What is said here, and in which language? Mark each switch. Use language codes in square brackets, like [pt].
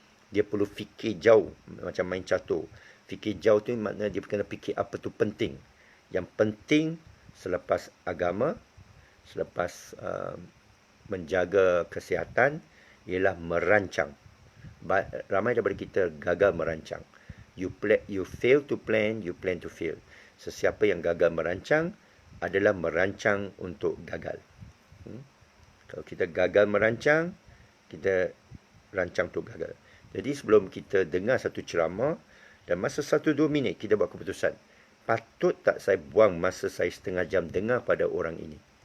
[ms] Dia perlu fikir jauh, macam main catur. Fikir jauh tu maknanya dia kena fikir apa tu penting. Yang penting selepas agama, selepas menjaga kesihatan, ialah merancang. Ramai daripada kita gagal merancang. [en] You fail to plan, you plan to fail. [ms] Sesiapa yang gagal merancang adalah merancang untuk gagal. Kalau kita gagal merancang, kita rancang untuk gagal. Jadi sebelum kita dengar satu ceramah, dan masa 1-2 minit kita buat keputusan, patut tak saya buang masa saya setengah jam dengar pada orang ini?